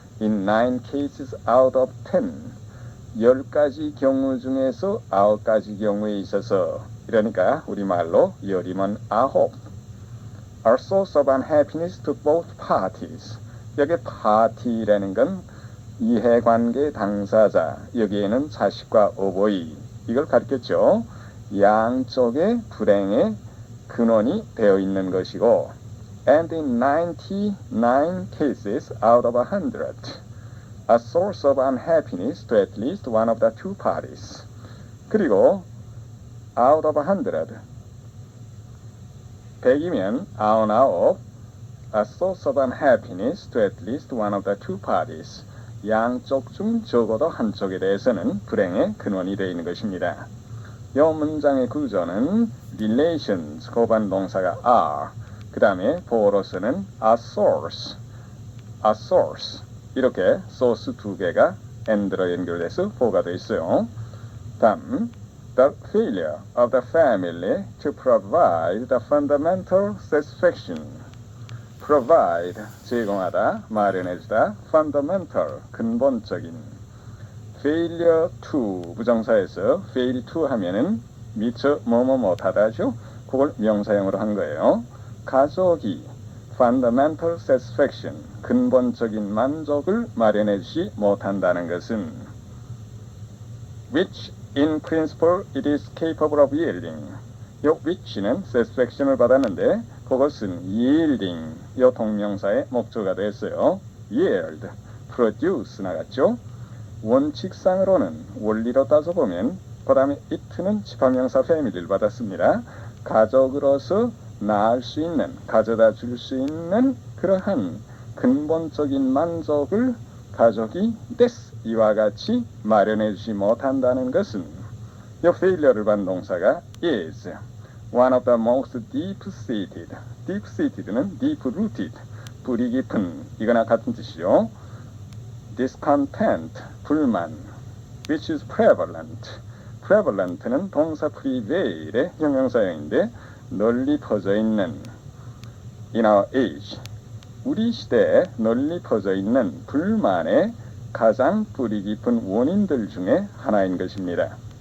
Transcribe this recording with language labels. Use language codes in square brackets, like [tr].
[en] In 9 cases out of 10, [ko] 10가지 경우 중에서 9가지 경우에 있어서, 이러니까 우리말로 열이면 9, [en] are source of unhappiness to both parties. [ko] 여기 party라는 건 이해관계 당사자, 여기에는 자식과 어버이, 이걸 가리켰죠. 양쪽의 불행의 근원이 되어 있는 것이고, [en] and in 99 cases out of 100, a source of unhappiness to at least one of the two parties. 그리고 out of 100, [ko] 100이면 99, [en] a source of unhappiness to at least one of the two parties. [ko] 양쪽 중 적어도 한쪽에 대해서는 불행의 근원이 되어 있는 것입니다. 이 문장의 구조는 relations, 고반 동사가 are, 그 다음에 보어로서는 a source, 이렇게 source 두 개가 and로 연결돼서 보가 되어 있어요. [en] 다음, the failure of the family to provide the fundamental satisfaction. [ko] provide, 제공하다, 마련해주다, fundamental, 근본적인. failure to, 부정사에서 fail to 하면은 미처 뭐뭐 못하다죠. 그걸 명사형으로 한 거예요. [en] 가족이 fundamental satisfaction, [ko] 근본적인 만족을 마련해주지 못한다는 것은 [en] which in principle it is capable of yielding. [ko] 요 which는 satisfaction을 받았는데 그것은 yielding, 요 동명사의 목조가 됐어요. [en] yield, produce 나갔죠. [ko] 원칙상으로는 원리로 따져보면 그 다음에 it는 지파명사 패밀리를 받았습니다. 가족으로서 낳을 수 있는, 가져다 줄 수 있는 그러한 근본적인 만족을 가족이 이와 같이 마련해 주지 못한다는 것은 이 failure를 받은 동사가 [en] is one of the most deep-seated, [ko] deep-seated는 deep-rooted, 뿌리 깊은, 이거나 같은 뜻이죠. [en] discontent, 불만, which is prevalent. [ko] prevalent는 동사 prevail의 형용사형인데 널리 퍼져 있는, [en] in our age, [ko] 우리 시대에 널리 퍼져 있는 불만의 가장 뿌리 깊은 원인들 중에 하나인 것입니다.